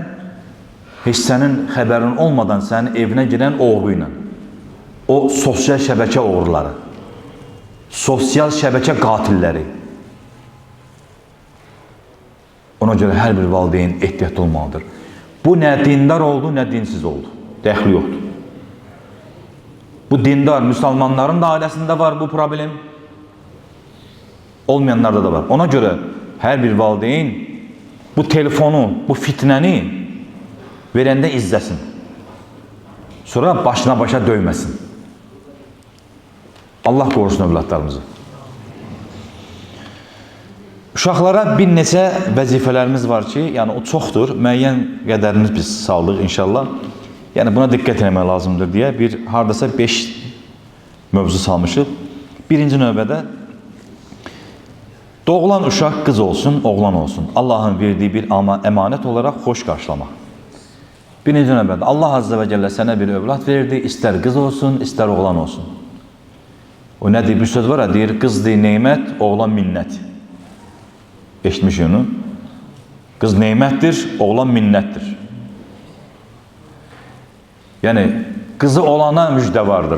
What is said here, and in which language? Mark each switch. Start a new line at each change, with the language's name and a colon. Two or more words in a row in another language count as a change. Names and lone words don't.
Azerbaijani: Heç sənin xəbərin olmadan sənin evinə girən oğru ilə, o sosial şəbəkə oğruları, sosial şəbəkə qatilləri. Ona görə hər bir valideyn ehtiyatlı olmalıdır. Bu nə dindar oldu, nə dinsiz oldu. Dəxli yoxdur.
Turkish: Bu dindar Müslümanların da ailesinde var bu problem.
Azerbaijani: Olmayanlarda da var. Ona göre her bir valideyn bu telefonu, bu fitnəni verəndə izləsin. Sonra başına başa döyməsin. Allah qorusun övladlarımızı. Uşaqlara bir neçə vəzifələrimiz var ki, yəni o çoxdur. Müəyyən qədərini biz sağlıq inşallah. Yəni buna diqqət etmək lazımdır deyə bir hardasa 5 mövzu salmışıq. Birinci növbədə doğulan uşaq qız olsun, oğlan olsun.
Turkish: Allah'ın verdiği bir emanet olarak hoş karşılamaq.
Azerbaijani: Birinci növbədə Allah
Arabic: عز وجل
Azerbaijani: sənə bir övlad verdi, istər qız olsun, istər oğlan olsun. O nə deyir? Bir söz var ya, deyir qız deyir neymət, oğlan minnət. Eşitmiş onu. Qız neymətdir, oğlan minnətdir. Yəni qızı olana müjdə vardır.